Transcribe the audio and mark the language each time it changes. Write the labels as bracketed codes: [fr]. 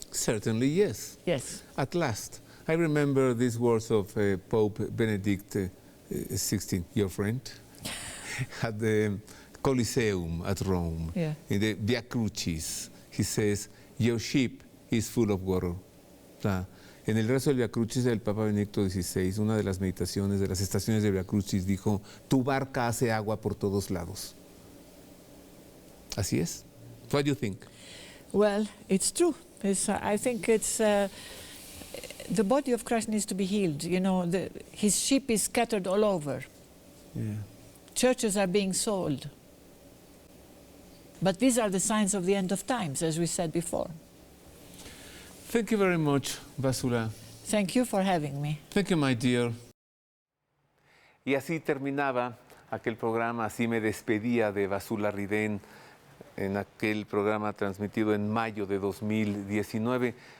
[en] Certainly, yes. Yes. At last. I remember these words of Pope Benedict XVI, your friend, at the Colosseum at Rome, Yeah. in the Via Crucis. He says, your ship is full of water. [es] O sea, en el rezo del Via Crucis del Papa Benedicto XVI, una de las meditaciones de las estaciones de Via Crucis dijo, tu barca hace agua por todos lados. Así es. [en] What do you think? Well, it's true. I think it's the body of Christ needs to be healed. You know, his sheep is scattered all over. Yeah. Churches are being sold. But these are the signs of the end of times, as we said before. Thank you very much, Vasula. Thank you for having me. Thank you, my dear. [es] Y así terminaba aquel programa, así me despedía de Vasula Riden en aquel programa transmitido en mayo de 2019.